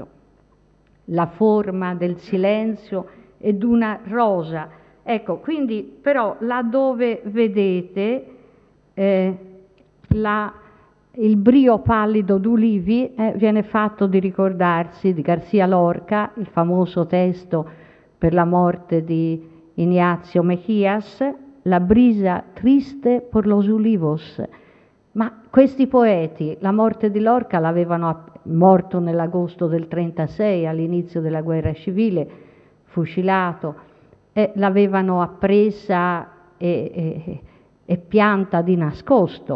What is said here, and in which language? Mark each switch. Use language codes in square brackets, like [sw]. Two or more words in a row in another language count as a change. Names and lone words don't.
[it] La forma del silenzio ed una rosa. Ecco, quindi però laddove vedete il brio pallido d'ulivi viene fatto di ricordarsi di García Lorca, il famoso testo per la morte di Ignacio Mejías, [es] la brisa triste por los olivos. [it] Ma questi poeti, la morte di Lorca l'avevano morto nell'agosto del 36, all'inizio della guerra civile, fucilato, l'avevano appresa e pianta di nascosto.